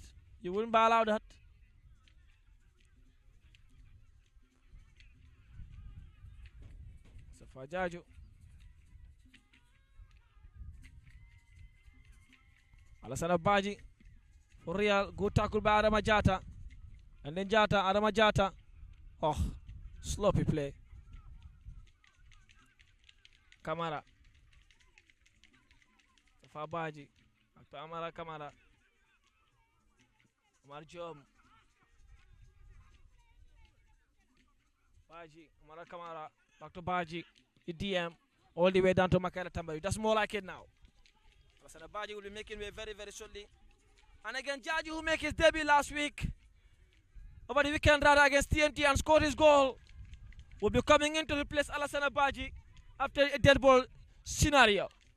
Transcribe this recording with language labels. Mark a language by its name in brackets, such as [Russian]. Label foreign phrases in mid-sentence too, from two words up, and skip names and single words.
[English] You wouldn't allow that. Fajaju. Alassana Baji for Real. Good tackle by Adama Jata. And then Adama Jata. Oh, sloppy play. Kamara. Baji. Kamara. Marjom. Baji. Kamara. Back to Baji. The DM. All the way down to Makela Tambayu. That's more like it now. Alassana Baji will be making way very, very shortly. And again, Jaji, who made his debut last week, over the weekend rather, against TNT and scored his goal, will be coming in to replace Alassana Baji after a dead ball scenario.